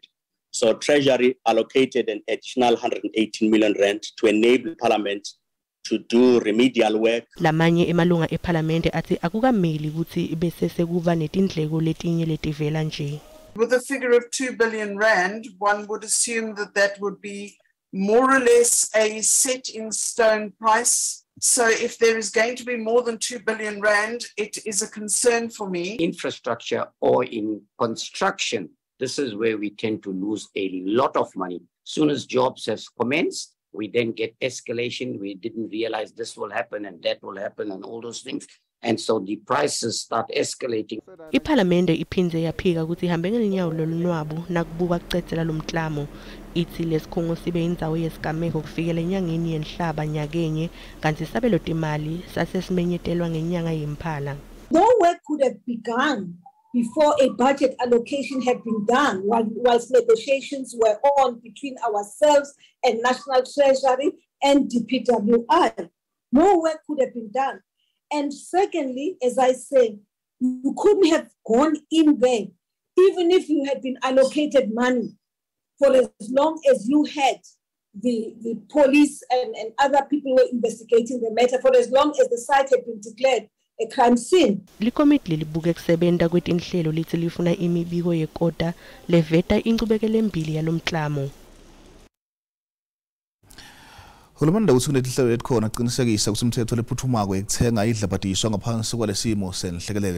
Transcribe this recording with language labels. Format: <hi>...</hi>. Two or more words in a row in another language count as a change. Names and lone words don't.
<en>So Treasury allocated an additional 118 million rand to enable Parliament to do remedial work.</en> <ss>Lamanye emalunga eParlamente athi akukameli ukuthi bese sekuba netindleko letinye letivela nje.</ss> <en>With a figure of 2 billion rand, one would assume that that would be more or less a set in stone price. So if there is going to be more than 2 billion rand, it is a concern for me. Infrastructure or in construction, this is where we tend to lose a lot of money. Soon as jobs have commenced, we then get escalation. We didn't realize this will happen and that will happen and all those things. And so the prices start escalating.</en> <ss>Iparlamente iphindze yaphika ukuthi ihambe ngelinyawo lolunwabo nakubuka kucedzela lo mklamo. Ithi lesikhungo sibe indzawo yesigameko kufikela enyangeni yenhlaba nyakenye kanti isabelo timali sasesimenyetelwa ngenyanga yemphala.</ss> <en>No work could have begun before a budget allocation had been done, whilst negotiations were on between ourselves and National Treasury and DPWI. No work could have been done. And secondly, as I said, you couldn't have gone in there, even if you had been allocated money, for as long as you had the police and other people were investigating the matter, for as long as the site had been declared a crime scene.</en> <ss>Likomiti libuke kusebenta kwetinhlelo lithi lifuna imibiko yekota leveta incubekele embili yalomklamo. Hulumende uthi kunetihlelo letikhona kuqinisekisa ukuthi umthetho lephuthumako ekuthenga idlabatiswa ngaphansi kwalesimo senhlekelele.</ss>